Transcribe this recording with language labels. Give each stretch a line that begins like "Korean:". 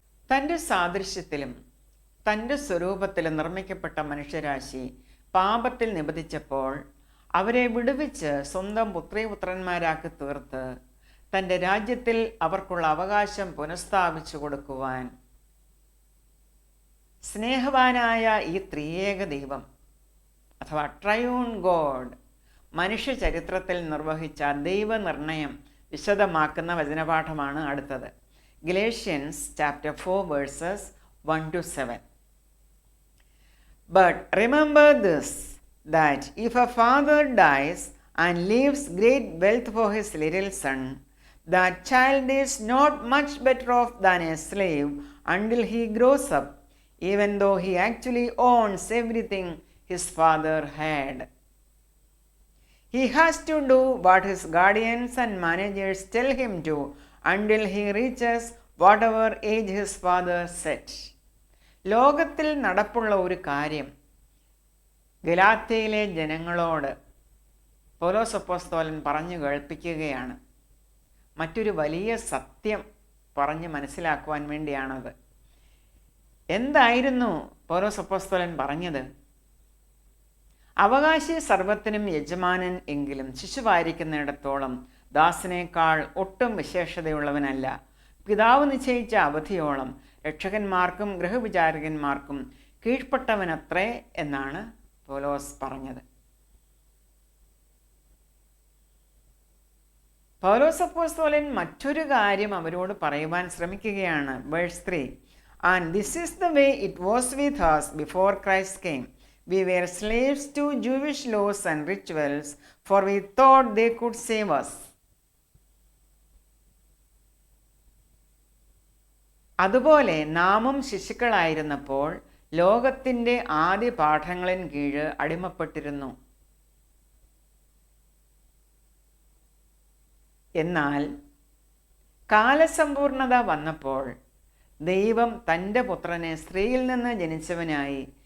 Malayalam: തൻ്റെ സാദൃശ്യത്തിലും തൻ്റെ സ്വരൂപത്തിലും നിർമ്മിക്കപ്പെട്ട മനുഷ്യരാശി പാപത്തിൽ നിബന്ധിച്ചപ്പോൾ അവരെ വിടുവിച്ച് സ്വന്തം പുത്രീപുത്രന്മാരാക്കി തീർത്ത് തൻ്റെ രാജ്യത്തിൽ അവർക്കുള്ള അവകാശം പുനഃസ്ഥാപിച്ചു കൊടുക്കുവാൻ സ്നേഹവാനായ ഈ ത്രിയേക ദൈവം അഥവാ
English: triune God
Malayalam: മനുഷ്യ ചരിത്രത്തിൽ നിർവഹിച്ച ദൈവനിർണയം വിശദമാക്കുന്ന വചനപാഠമാണ് അടുത്തത്.
English: Galatians chapter 4 verses 1 to 7. But remember this, that if a father dies and leaves great wealth for his little son, that child is not much better off than a slave until he grows up, even though he actually owns everything his father had. He has to do what his guardians and managers tell him to until he reaches whatever age his father set.
Malayalam: ലോകത്തിൽ നടപ്പുള്ള ഒരു കാര്യം ഗലാത്യയിലെ ജനങ്ങളോട് പൗലോസ് അപ്പോസ്തലൻ പറഞ്ഞു കേൾപ്പിക്കുകയാണ്. മറ്റൊരു വലിയ സത്യം പറഞ്ഞ് മനസ്സിലാക്കുവാൻ വേണ്ടിയാണത്. എന്തായിരുന്നു പൗലോസ് അപ്പോസ്തലൻ പറഞ്ഞത്? അവകാശി സർവത്തിനും യജമാനൻ എങ്കിലും ശിശുവായിരിക്കുന്നിടത്തോളം ദാസനേക്കാൾ ഒട്ടും വിശേഷതയുള്ളവനല്ല. പിതാവ് നിശ്ചയിച്ച അവധിയോളം രക്ഷകന്മാർക്കും ഗൃഹവിചാരകന്മാർക്കും കീഴ്പ്പെട്ടവനത്രേ എന്നാണ് പൗലോസ് പറഞ്ഞത്. പൗലോസ് അപ്പോസ്തലൻ മറ്റൊരു കാര്യം അവരോട് പറയുവാൻ ശ്രമിക്കുകയാണ്.
English: Verse 3. And this is the way it was with us before Christ came. We were slaves to Jewish laws and rituals, for we thought they could save us.
Malayalam: അതുപോലെ നാമും ശിശുക്കളായിരുന്നപ്പോൾ ലോകത്തിൻ്റെ ആദ്യ പാഠങ്ങളിൻ കീഴ് അടിമപ്പെട്ടിരുന്നു. എന്നാൽ കാലസമ്പൂർണത വന്നപ്പോൾ ദൈവം തൻ്റെ പുത്രനെ സ്ത്രീയിൽ നിന്ന് ജനിച്ചവനായി